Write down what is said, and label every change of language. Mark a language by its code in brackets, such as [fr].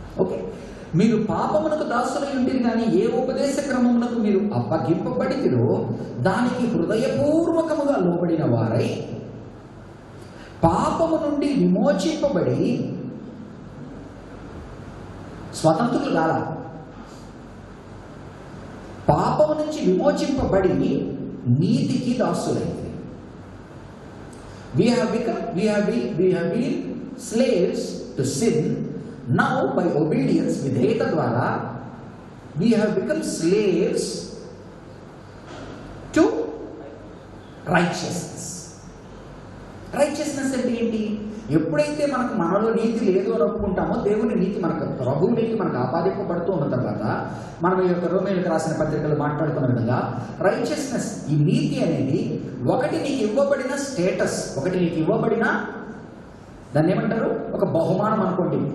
[te] Okay, మీరు పాపమునకు దాసులై ఉంటిరి కానీ ఏ ఉపదేశ క్రమమునకు మీరు అప్పగింపబడితిరో దానికి హృదయపూర్వకముగా లోబడిన వారై పాపము నుండి విమోచింపబడి స్వతంత్రులు కాల, పాపము నుంచి విమోచింపబడి నీతికి దాసులైంది. [en] We have been slaves to sin. Now by obedience, [te] విధేయత ద్వారా [en] we have become slaves to righteousness. [te] Righteousness అంటే ఏంటి? ఎప్పుడైతే మనలో నీతి లేదు అని ఒప్పుకుంటామో, దేవుని నీతి ప్రభు నీతి మనకు ఆపాదింపబడుతూ ఉన్న తర్వాత, మనం ఈ యొక్క రోమీయులకు రాసిన పత్రికలు మాట్లాడుతున్న విధంగా రైచియస్నెస్, ఈ నీతి అనేది ఒకటి నీకు ఇవ్వబడిన స్టేటస్, ఒకటి నీకు ఇవ్వబడిన, దాన్ని ఏమంటారు, ఒక బహుమానం అనుకోండి.